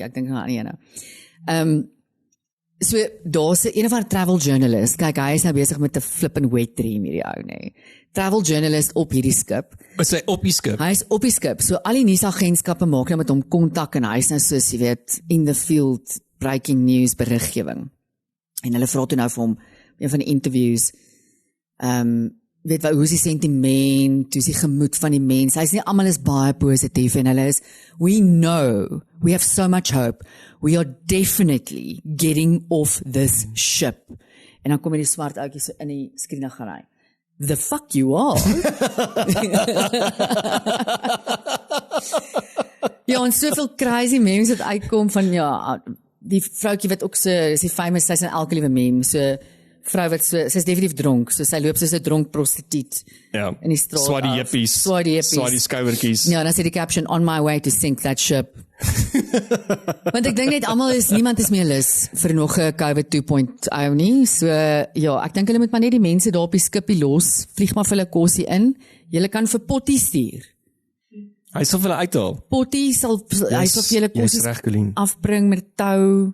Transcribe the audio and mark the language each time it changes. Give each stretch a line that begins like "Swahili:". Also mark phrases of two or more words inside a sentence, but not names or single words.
Afrikaans: Ek dink aan 'n ene. So daar's 'n of ander
English: travel journalist.
Afrikaans: Kyk, hy is nou besig met 'n
English: flippin' wet dream
Afrikaans: hierdie ou, nê.
English: Travel journalist
Afrikaans: op hierdie skip. Is hy op die skip? Hy is op die skip. So al die nuusagentskappe maak nou met hom kontak en hy is nou soos jy weet
English: in the field breaking news
Afrikaans: beriggewing. En hulle vra toe nou vir hom een van die interviews weet hoe is die sentiment, hoe is die gemoed van die mens. Hy is nie almal is baie positief en hulle is
English: we know, we have so much hope. We are definitely getting off this ship.
Afrikaans: En dan kom die swart ouetjie so in die skrienery.
English: The fuck you are.
Afrikaans: Ja, en soveel
English: crazy memes
Afrikaans: wat uitkom van ja, die vroutjie wat ook so, is die famous, sy is in elke liewe meme, so vrou wat so, sy is definitief dronk, so sy loop soos 'n dronk prostituut in die straat. Swaai die hippies, swaai die skouertjies. Ja, dan sê die caption,
English: on my way to sink that ship.
Afrikaans: Want ek dink net niemand is meer lus vir nog 'n COVID 2.0 nie, so ja, ek dink hulle moet maar net die mense daar op die skipie los, vlieg maar vir hulle kosie in, julle kan vir Potty stuur. Hy sal vir hulle uithaal. Potty sal vir julle kosie afbring met tou.